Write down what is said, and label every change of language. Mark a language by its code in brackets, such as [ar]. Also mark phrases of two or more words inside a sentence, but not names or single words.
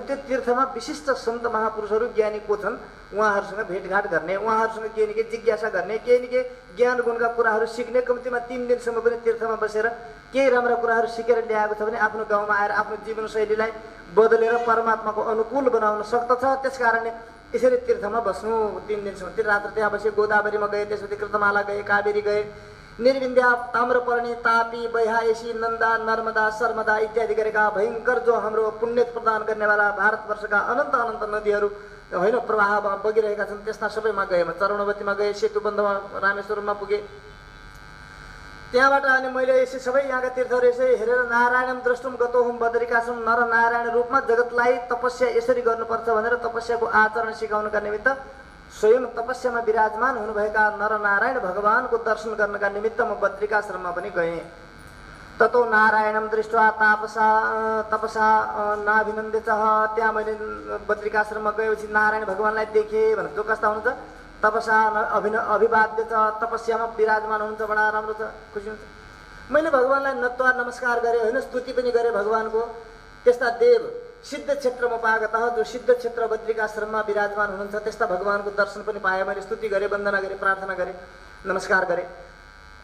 [ne] त्यो तीर्थमा विशिष्ट सन्त महापुरुषहरू ज्ञानी को छन् उहाँहरूसँग भेटघाट गर्ने, उहाँहरूसँग केही न केही जिज्ञासा गर्ने, केही न केही ज्ञान गुणका कुराहरू सिक्ने। कम्तीमा 3 दिनसम्म पनि तीर्थमा बसेर केही राम्रा कुराहरू सिकेर ल्याएको छ भने आफ्नो गाउँमा आएर आफ्नो जीवनशैलीलाई बदलेर परमात्माको अनुकूल बनाउन सक्दछ। त्यस कारणले यसरी तीर्थमा बस्नु 3 दिनसम्म। त्रिरात्र त्यहाँ बसे, गोदावरीमा गए, त्यसपछि कृतमाला गए, कावेरी गए, निर्विन्द्या, ताम्रपर्णी, तापी, बैहायसी, नन्दा, नर्मदा, सर्मदा इत्यादि गरेका भयङ्कर जो हाम्रो पुण्य प्रदान गर्नेवाला भारतवर्षका अनन्त नदीहरू होइन प्रवाहमा बगिरहेका छन्, त्यस्ता सबैमा गएँ म। चरणवतीमा गएँ, सेतुबन्धमा, रामेश्वरमा पुगेँ। त्यहाँबाट अनि मैले यसै सबै यहाँका तीर्थहरू यसै हेरेर [sa] नारायणम द्रष्टुम गतोहुम [ne] बदरिकाश्रम, नर नारायण रूपमा जगतलाई तपस्या यसरी गर्नुपर्छ भनेर तपस्याको आचरण सिकाउनका निमित्त स्वयं तपस्यामा विराजमान हुनुभएका नरनारायण भगवानको दर्शन गर्नका निमित्त म बद्रिकाश्रममा पनि गएँ। [sa] ततो नारायणम दृष्ट्वा तपसा नाभिनन्दित, [ne] त्यहाँ मैले बद्रिकाश्रममा गएपछि नारायण भगवानलाई देखेँ भने जो कस्ता हुनुहुन्छ, [sa] तपसा अभिवाद्य [ne] छ, तपस्यामा विराजमान हुनुहुन्छ, बडा राम्रो छ, खुसी हुन्छ। मैले भगवानलाई नत्वा नमस्कार गरेँ होइन, स्तुति पनि गरेँ भगवानको। त्यस्ता देव सिद्ध क्षेत्रमा पागत जो सिद्ध क्षेत्र बद्रिकाश्रममा विराजमान हुनुहुन्छ त्यस्ता भगवानको दर्शन पनि पाएँ मैले, स्तुति गरेँ, वन्दना गरेँ, प्रार्थना गरेँ, नमस्कार गरेँ।